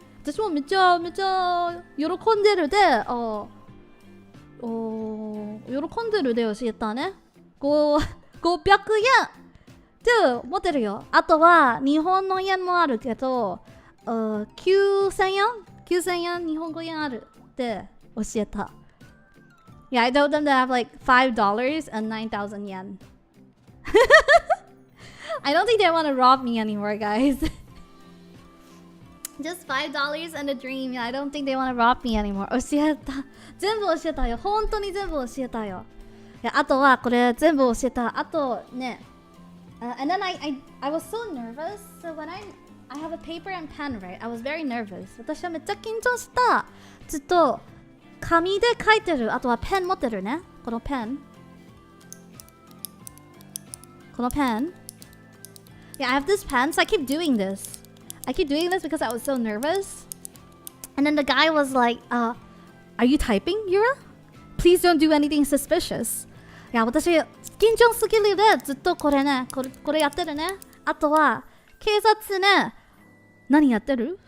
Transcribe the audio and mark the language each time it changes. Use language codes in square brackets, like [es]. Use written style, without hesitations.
[ja] 私もめちゃ喜んでるで、喜んでるで教えたね。 500円で持ってるよ。あとは日本の円もあるけど、9000円日本語円あるって教えた。 [en] Yeah, I told them to have like $5 and 9,000 yen. I don't think they want to rob me anymore, guys. Just $5 and a dream. Yeah, I don't think they want to rob me anymore. [ja] 教えた。全部教えたよ。本当に全部教えたよ。いや、あとはこれ全部教えた。あとね。 [en] And then I was so nervous. So when I have a paper and pen, right? I was very nervous. [ja] 私はめっちゃ緊張した。ずっと紙で書いてる。あとはペン持ってるね。このペン。 [en] Yeah, I have this pen, so I keep doing this. I keep doing this because I was so nervous. And then the guy was like, are you typing, Yura? Please don't do anything suspicious. [ja] いや、私、緊張すぎるでずっとこれね、これやってるね。あとは、警察ね、何やってる？